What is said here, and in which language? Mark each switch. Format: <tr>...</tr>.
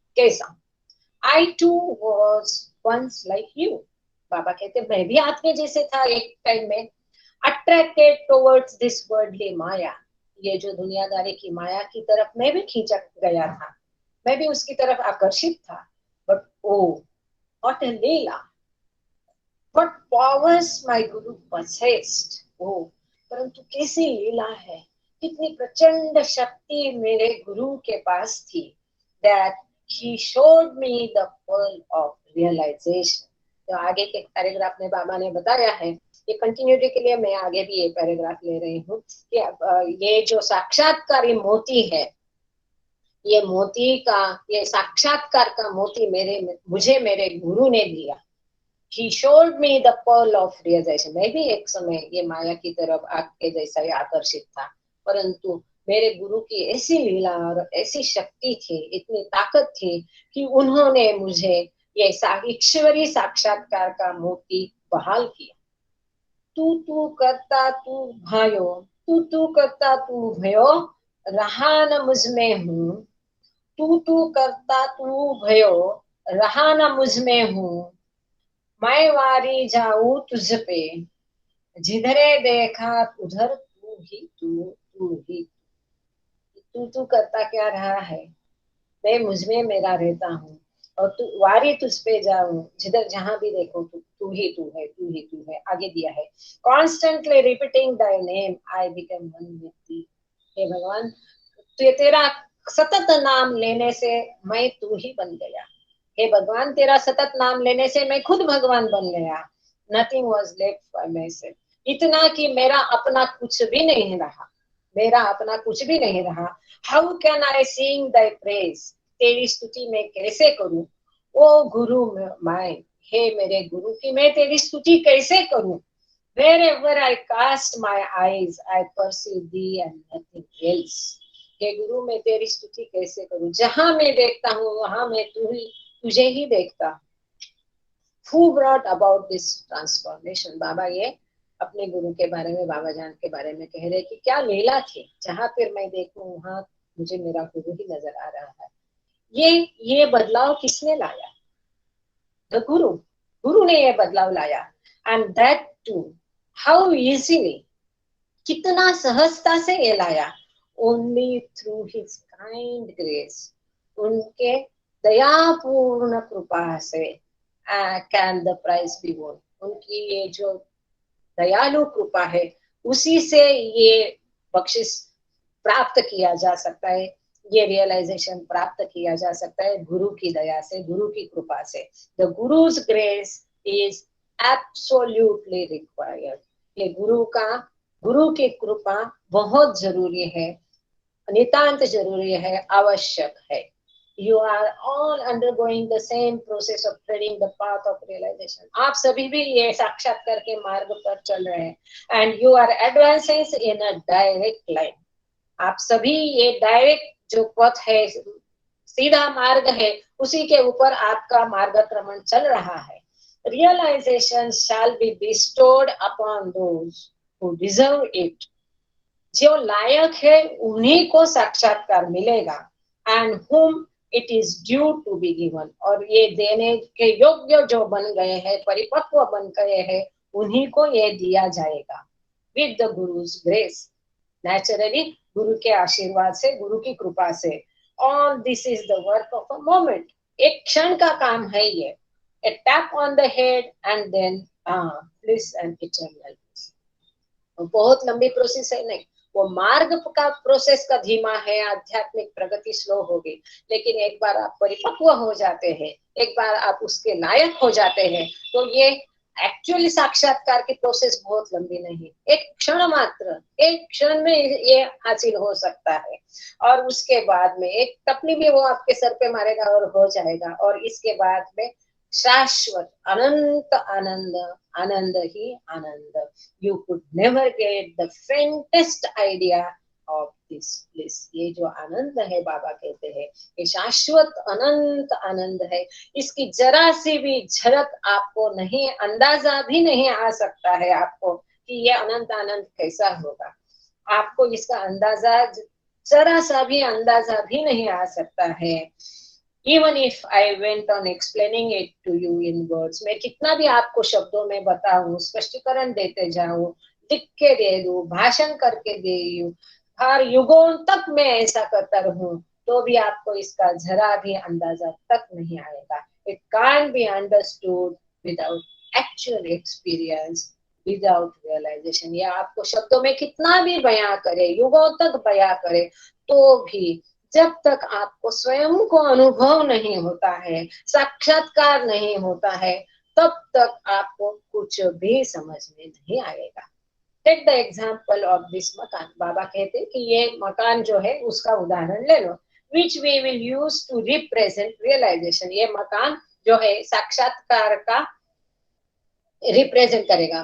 <en>कैसा. I too was once like you.</en> <hi>बाबा कहते मैं भी आपके जैसे था एक टाइम में.</hi> <en>Attracted towards this worldly</en> <hi>माया, ये जो दुनियादारी की माया की तरफ मैं भी खींचा गया था, मैं भी उसकी तरफ आकर्षित था.</hi> <en>But oh, what a leela, what powers my guru possessed.</en> <hi>Oh, परंतु कैसी लीला है, कितनी प्रचंड शक्ति मेरे गुरु के पास थी.</hi> <en>That he showed me the pearl of realization.</en> <hi>तो आगे के पैराग्राफ में बाबा ने बताया है, ये कंटिन्यूटी के लिए मैं आगे भी ये पैराग्राफ ले रही हूँ कि ये जो साक्षात्कारी मोती है, ये मोती का, ये साक्षात्कार का मोती मुझे मेरे गुरु ने दिया.</hi> <en>He showed me the pearl of realization.</en> <hi>मैं भी एक समय ये माया की तरफ आग के जैसा ही आकर्षित था, परंतु मेरे गुरु की ऐसी लीला और ऐसी शक्ति थी, इतनी ताकत थी कि उन्होंने मुझे ये ईश्वरी साक्षात्कार का मोती बहाल किया। तू करता तू भयो, तू करता तू भयो, रहा न मुझ में हूँ। तू करता तू भयो, रहा न मुझ में हूँ। मैं वारी जाऊं तुझ पे, जिधरे देखा उधर तू ही तू ही। तू करता क्या रहा है, मैं मुझ में मेरा रहता हूँ, और तू वारी तुझ पे जाऊं, जिधर जहां भी देखो तू ही तू है, तू ही तू है। आगे दिया है,</hi> <en>Constantly repeating thy name I become one with thee.</en> <hi>हे भगवान, तो तेरा सतत नाम लेने से मैं तू ही बन गया। हे भगवान, तेरा सतत नाम लेने से मैं खुद भगवान बन गया।</hi> <en>nothing was left for myself,</en> <hi>इतना कि मेरा अपना कुछ भी नहीं रहा, मेरा अपना कुछ भी नहीं रहा।</hi> <en>how can I sing thy praise,</en> <hi>तेरी स्तुति मैं कैसे करूं। ओ गुरु माय, हे मेरे गुरु की मैं तेरी स्तुति कैसे करूं।</hi> <en>Wherever I cast my eyes, I perceive thee and nothing else.</en> <hi>हे गुरु, मैं तेरी स्तुति कैसे करूं, जहां मैं देखता हूँ वहां मैं तुझे ही देखता।</hi> <en>Who brought about this transformation?</en> <hi>बाबा ये अपने गुरु के बारे में, बाबा जान के बारे में कह रहे कि क्या लीला थी, जहां फिर मैं देखूं वहां मुझे मेरा गुरु ही नजर आ रहा है। ये बदलाव किसने लाया? द गुरु, गुरु ने ये बदलाव लाया।</hi> <en>and that too how easily,</en> <hi>कितना सहजता से ये लाया।</hi> <en>only through his kind grace,</en> <hi>उनके दयापूर्ण कृपा से</hi> <en>Can the prize be won.</en> <hi>उनकी ये जो दयालु कृपा है उसी से ये बख्शिश प्राप्त किया जा सकता है, ये रियलाइजेशन प्राप्त किया जा सकता है गुरु की दया से, गुरु की कृपा से।</hi> <en>The guru's grace is absolutely required.</en> <hi>ये गुरु की कृपा बहुत जरूरी है, नितांत जरूरी है, आवश्यक है।</hi> <en>You are all undergoing the same process of treading the path of realization.</en> <hi>आप सभी भी ये साक्षात्कार के मार्ग पर चल रहे हैं,</hi> <en>and you are advancing in a direct line.</en> <hi>आप सभी ये डायरेक्ट जो पथ है, सीधा मार्ग है, उसी के ऊपर आपका मार्गक्रमण चल रहा है।</hi> <en>Realization shall be bestowed upon those who deserve it.</en> <hi>जो लायक है उन्हीं को साक्षात्कार मिलेगा।</hi> <en>and whom it is due to be given,</en> <hi>और ये देने के योग्य जो बन गए हैं, परिपक्व बन गए हैं, उन्हीं को ये दिया जाएगा।</hi> <en>with the guru's grace, naturally</en> <hi>गुरु के आशीर्वाद से, गुरु की कृपा से।</hi> <en>all this is the work of a moment,</en> <hi>एक क्षण का काम है ये।</hi> <en>A tap on the head and then bliss and eternal.</en> <hi>बहुत लंबी प्रोसेस है नहीं, वो मार्ग का प्रोसेस का धीमा है, आध्यात्मिक प्रगति स्लो होगी। लेकिन एक बार आप परिपक्व हो जाते हैं, एक बार आप उसके लायक हो जाते हैं, तो ये एक्चुअली साक्षात्कार की प्रोसेस बहुत लंबी नहीं, एक क्षण मात्र, एक क्षण में ये हासिल हो सकता है। और उसके बाद में एक टपली भी वो आपके सर पे मारेगा और हो जाएगा। और इसके बाद में शाश्वत अनंत आनंद, आनंद ही आनंद।</hi> <en>You could never get the faintest idea of this bliss.</en> <hi>ये जो आनंद है, बाबा कहते हैं, ये शाश्वत अनंत आनंद है। इसकी जरा सी भी झलक आपको नहीं, अंदाजा भी नहीं आ सकता है आपको कि ये अनंत आनंद कैसा होगा। आपको इसका अंदाजा, जरा सा भी अंदाजा भी नहीं आ सकता है।</hi> <en>Even if I went on explaining it to you in words,</en> <hi>मैं कितना भी आपको शब्दों में बताऊं, स्पष्टीकरण देते जाऊं, लिख के दे दूं, भाषण करके दे दूं, हर युगों तक मैं ऐसा करता रहूं, तो भी आपको इसका जरा भी अंदाजा तक नहीं आएगा।</hi> <en>It can't be understood without actual experience, without realization.</en> <hi>ये आपको शब्दों में कितना भी बयां करे, युगों तक बयां करे, तो भी जब तक आपको स्वयं को अनुभव नहीं होता है, साक्षात्कार नहीं होता है, तब तक आपको कुछ भी समझ में नहीं आएगा।</hi> <en>Take the example of this मकान।</en> <hi>बाबा कहते हैं कि ये मकान जो है उसका उदाहरण ले लो,</hi> <en>Which we will use to represent realisation.</en> <hi>ये मकान जो है साक्षात्कार का रिप्रेजेंट करेगा।</hi>